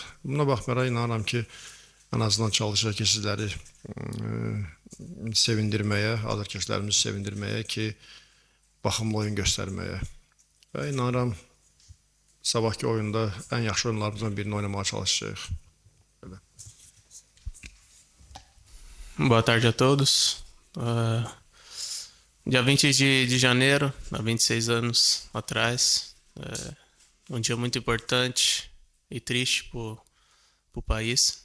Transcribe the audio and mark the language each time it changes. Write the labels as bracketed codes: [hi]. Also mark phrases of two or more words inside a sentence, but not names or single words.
[az] Buna baxmayaraq inanıram ki, ən azından çalışacaq ki, sizləri sevindirməyə, azərkeşlərimizi sevindirməyə ki, baxımlı oyun göstərməyə və inanıram sabahki oyunda ən yaxşı oyunlarımızdan birini oynamağa çalışacağıq. [pt] Boa tarde a todos. Dia 20 de janeiro, há 26 anos atrás, um dia muito importante e triste para o país.